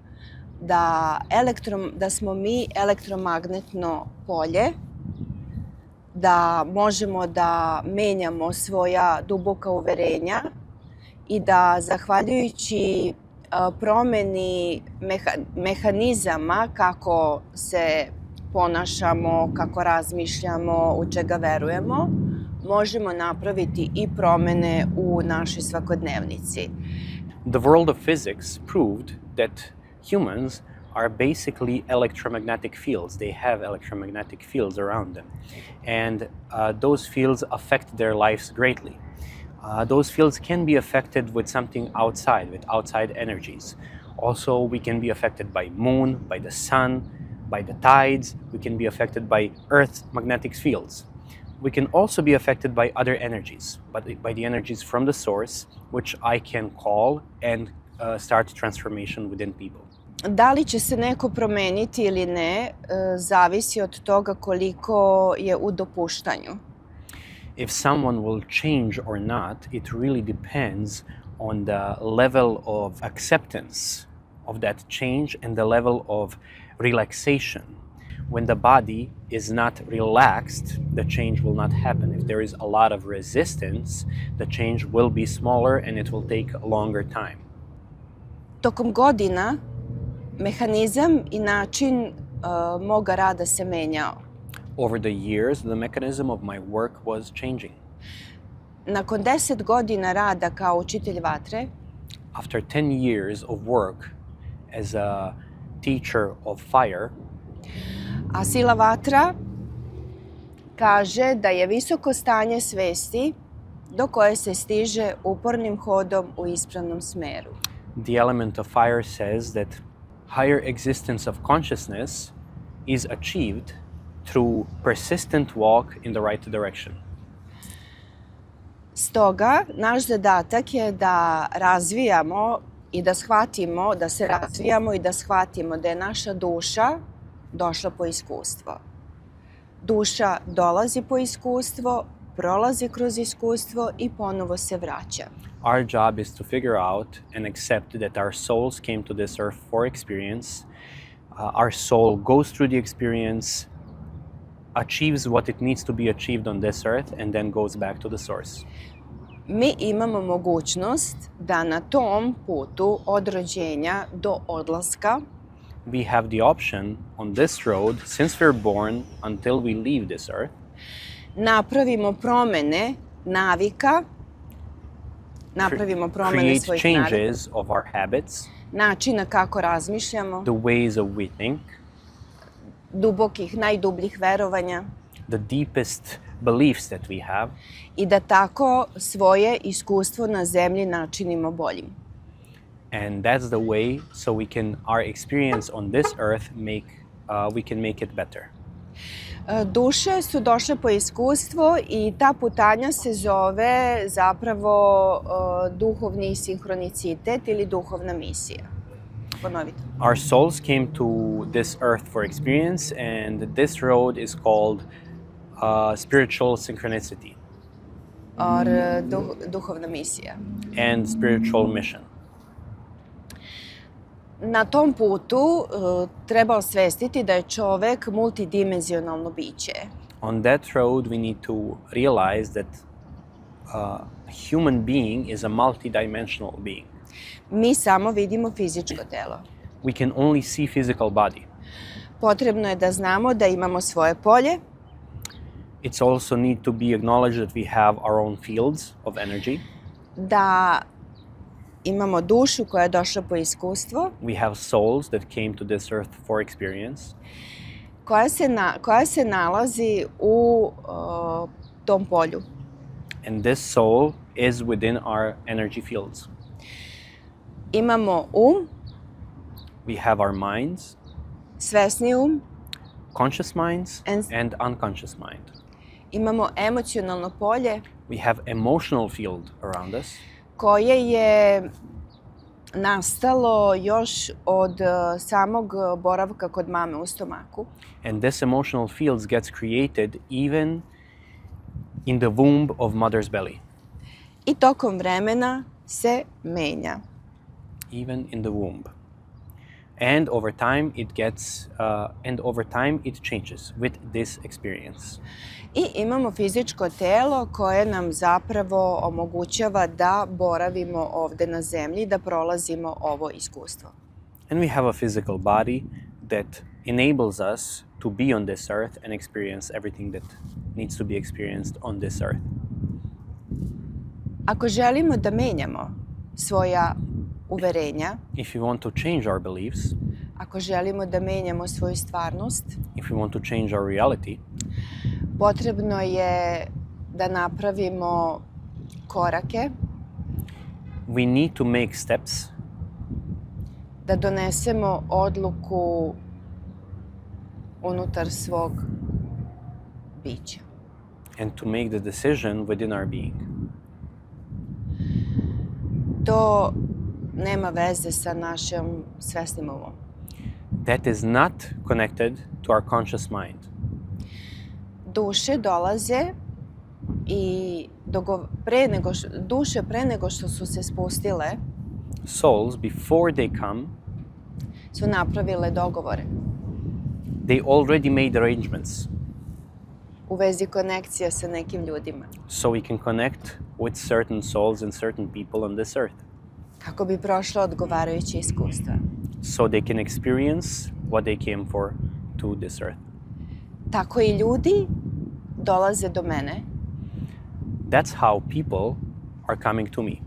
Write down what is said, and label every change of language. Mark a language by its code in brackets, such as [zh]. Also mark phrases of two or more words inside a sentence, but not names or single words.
[sr] da smo mi elektromagnetno polje, da možemo da menjamo svoja duboka uverenja i da zahvaljujući promeni mehanizama kako se ponašamo, kako razmišljamo, u čega verujemo, možemo napraviti i promene u našoj svakodnevnici. [en] The world of physics proved that humans are basically electromagnetic fields. They have electromagnetic fields around them. And those fields affect their lives greatly. Those fields can be affected with something outside, with outside energies. Also, we can be affected by moon, by the sun, by the tides. We can be affected by Earth's magnetic fields. We can also be affected by other energies, but by the energies from the source, which I can call and start transformation within people. [sr] Da li će se neko promeniti ili ne, zavisi od toga koliko je u dopuštanju. [en] If someone will change or not, it really depends on the level of acceptance of that change and the level of relaxation. When the body is not relaxed, the change will not happen. If there is a lot of resistance, the change will be smaller and it will take a longer time. [sr] Tokom godina mehanizam i način moga rada se menjao. [en] Over the years, the mechanism of my work was changing. [sr] Nakon 10 godina rada kao učitelj vatre, [en] After 10 years of work as a teacher of fire, [sr] a sila vatra kaže da je visoko stanje svesti do koje se stiže upornim hodom u ispravnom smeru. [en] the element of fire says that higher existence of consciousness is achieved through persistent walk in the right direction. [sr] Stoga, naš zadatak je da razvijamo i da shvatimo, da se razvijamo i da shvatimo da je naša duša došla po iskustvo. Duša dolazi po iskustvo, prolazi kroz iskustvo i ponovo se vraća. [en] Our job is to figure out and accept that our souls came to this earth for experience. Our soul goes through the experience, achieves what it needs to be achieved on this earth, and then goes back to the source. [sr] Mi imamo mogućnost da na tom putu od rođenja do odlaska [en] We have the option on this road, since we're born until we leave this earth, [sr] napravimo promene navika, napravimo promene [en] create [sr] svojih navika, [en] changes of our habits, [sr] načina kako razmišljamo, [en] the ways of we think, [sr] dubokih, najdubljih verovanja [en] the deepest beliefs that we have, [sr] i da tako svoje iskustvo na zemlji načinimo boljim. [en] and that's the way so our experience on this earth we can make it better. [sr] Duše su došle po iskustvo i ta putanja se zove zapravo duhovni sinhronicitet ili duhovna misija. Ponovite. [en] Our souls came to this earth for experience, and this road is called spiritual synchronicity [sr] Or duhovna misija. [en] and spiritual mission. [sr] Na tom putu treba osvestiti da je čovek multidimenzionalno biće. [en] On that road, we need to realize that a human being is a multidimensional being. [sr] Mi samo vidimo fizičko telo. [en] We can only see physical body. [sr] Potrebno je da znamo da imamo svoje polje, [en] It's also need to be acknowledged that we have our own fields of energy. [sr] da imamo dušu koja je došla po iskustvo, [en] We have souls that came to this earth for experience, [sr] koja se nalazi u tom polju. [en] and this soul is within our energy fields. [sr] Imamo [en] We have our minds, [sr] svesni [en] conscious minds, And- and unconscious mind. [sr] imamo emocionalno polje [en] We have emotional field around us, [sr] koje je nastalo još od samog boravka kod mame u stomaku. [en] and this emotional fields gets created even in the womb of mother's belly, [sr] I tokom vremena se menja. [en] even in the womb. And over time it changes with this experience. [sr] I imamo fizičko telo koje nam zapravo omogućava da boravimo ovde na zemlji, da prolazimo ovo iskustvo. [en] And we have a physical body that enables us to be on this earth and experience everything that needs to be experienced on this earth. [sr] Ako želimo da menjamo svoja uverenja, [en] If we want to change our beliefs, [sr] ako želimo da menjamo svoju stvarnost, [en] if we want to change our reality, [sr] potrebno je da napravimo korake, [en] we need to make steps, [sr] da donesemo odluku unutar svog bića. [en] and to make the decision within our being. [sr] To nema veze sa našim svesnim umom. [en] That is not connected to our conscious mind. [sr] Duše dolaze i duše pre nego što su se spustile [en] Souls, before they come, [sr] su napravile dogovore [en] they already made arrangements [sr] u vezi konekcija sa nekim ljudima [en] so we can connect with certain souls and certain people on this earth, [sr] kako bi prošla odgovarajuće iskustva. [en] so they can experience what they came for to this earth. [sr] Tako i ljudi dolaze do mene. [en] That's how people are coming to me.